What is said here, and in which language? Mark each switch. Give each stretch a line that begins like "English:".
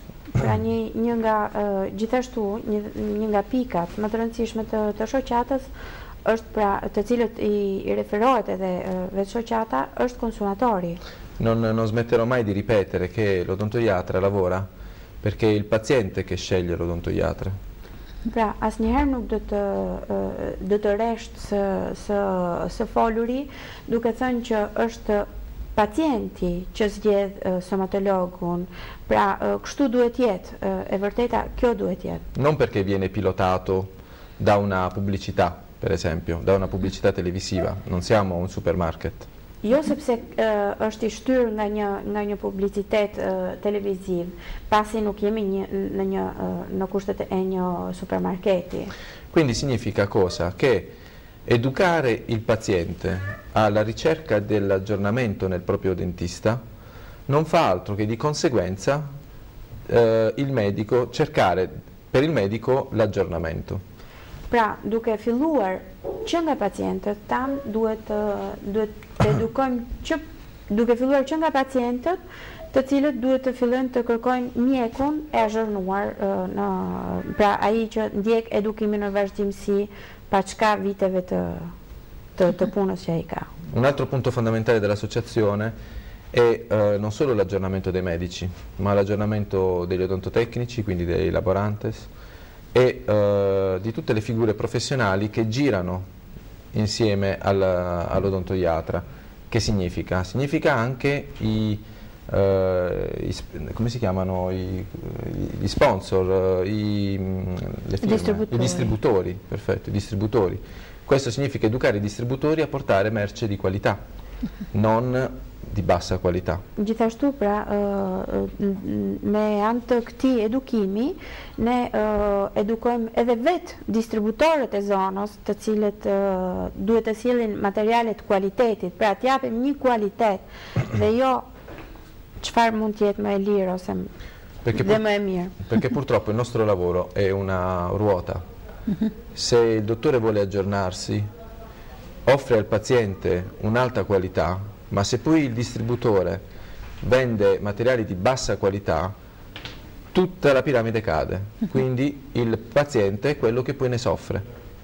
Albanian: Pra një nga gjithashtu një nga pikat më të rëndësishme të shoqatës është pra të cilët i referohet edhe vetë shoqata është konsumatori.
Italian: Non smetterò mai di ripetere che l'odontoiatra lavora perché è il paziente che sceglie l'odontoiatra.
Albanian: Pra, asnjëherë nuk do të resht së foluri duke thënë që është pacienti që zgjedh stomatologun. Pra, kështu duhet jetë, e vërteta kjo duhet jetë.
Italian: Non perché viene pilotato da una pubblicità, per esempio, da una pubblicità televisiva, non siamo un supermarket.
Albanian: Jo sepse është i shtyr nga një publicitet televiziv, pasi nuk jemi në kushtet e një supermarketi.
Italian: Quindi significa cosa? Che educare il paziente alla ricerca dell'aggiornamento nel proprio dentista non fa altro che di conseguenza il medico cercare per il medico l'aggiornamento.
Albanian: Pra, duke filluar që nga pacientët tanë duhet të edukojmë që duke filluar që nga pacientët të cilët duhet të fillojnë të kërkojnë mjekun e azhërnuar, pra ai që ndjek edukimin në vazhdimsi pa çka viteve të punës që ai ka.
Italian: Un altro punto fondamentale dell'associazione è non solo l'aggiornamento dei medici, ma l'aggiornamento degli odontotecnici, quindi dei laborantes, e di tutte le figure professionali che girano insieme all'odontoiatra. Che significa? Significa anche come si chiamano gli sponsor, le firme, i distributori, perfetto, i distributori. Questo significa educare i distributori a portare merce di qualità, non di bassa qualità.
Albanian: Gjithashtu, pra, me anë të këtij edukimi, ne edukojmë edhe vetë distributorët e zonës, të cilët duhet të sjellin materiale të kualitetit, pra të japim një kualitet dhe jo çfarë mund të jetë më e lirë ose dhe më e mirë.
Italian: Perché purtroppo il nostro lavoro è una ruota. Se il dottore vuole aggiornarsi, offre al paziente un'alta qualità, ma se poi il distributore vende materiali di bassa qualità, tutta la piramide cade, quindi il paziente è quello che poi ne soffre.